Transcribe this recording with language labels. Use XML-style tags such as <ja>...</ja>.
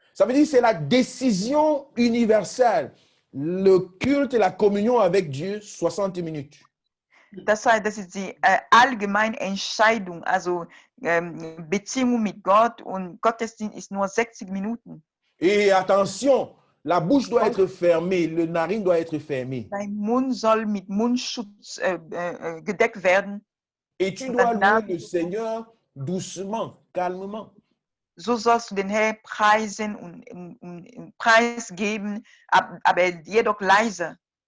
<fr>Ça veut dire que c'est la décision universelle. Le culte et la communion avec Dieu, 60 minutes.</fr> <de>Das heißt, das ist die allgemeine Entscheidung, also Beziehung mit Gott und Gottesdienst ist nur 60 Minuten.</de> <fr>Et attention, la bouche doit être fermée, le narine doit être fermé.</fr> <de>Dein Mund soll mit Mundschutz gedeckt werden.</de> <fr>Et tu dois louer le Seigneur doucement, calmement.</fr> <de>So sollst du den Herrn preisen und Preis geben, aber jedoch leise.</de>